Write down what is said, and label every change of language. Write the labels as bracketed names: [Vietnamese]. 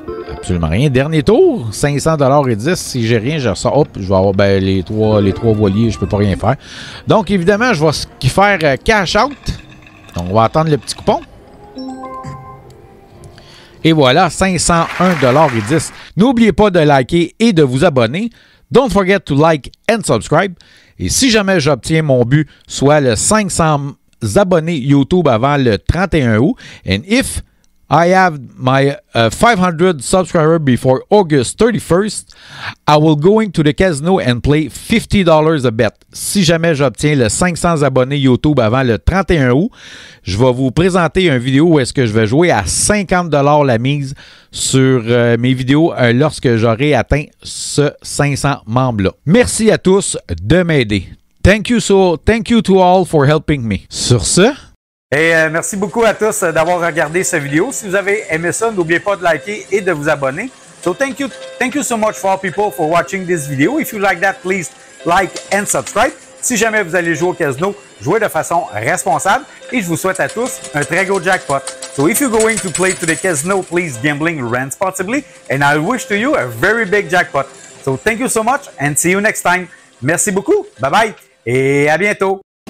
[French] Absolument rien. Dernier tour, 500,10$. Si j'ai rien, je ressors. Hop, je vais avoir les trois voiliers. Je peux pas rien faire. Donc, évidemment, je vais faire cash out. Donc, on va attendre le petit coupon. Et voilà, 501,10 $. N'oubliez pas de liker et de vous abonner. [English] Don't forget to like and subscribe. [French] Et si jamais j'obtiens mon but, soit le 500 abonnés YouTube avant le 31 août, [English] and if I have my 500 subscribers before August 31st, I will go into the casino and play $50 a bet. [French] Si jamais j'obtiens le 500 abonnés YouTube avant le 31 août, je vais vous présenter une vidéo où est-ce que je vais jouer à 50$ la mise sur mes vidéos lorsque j'aurai atteint ce 500 membres-là. Merci à tous de m'aider. [English] Thank you to all for helping me. [French] Sur ce... Et merci beaucoup à tous d'avoir regardé cette vidéo. Si vous avez aimé ça, n'oubliez pas de liker et de vous abonner. [English] So thank you so much for all people for watching this video. If you like that, please like and subscribe. [French] Si jamais vous allez jouer au casino, jouez de façon responsable et je vous souhaite à tous un très gros jackpot. [English] So if you're going to play to the casino, please gambling responsibly and I wish to you a very big jackpot. So thank you so much and see you next time. [French] Merci beaucoup. Bye bye et à bientôt.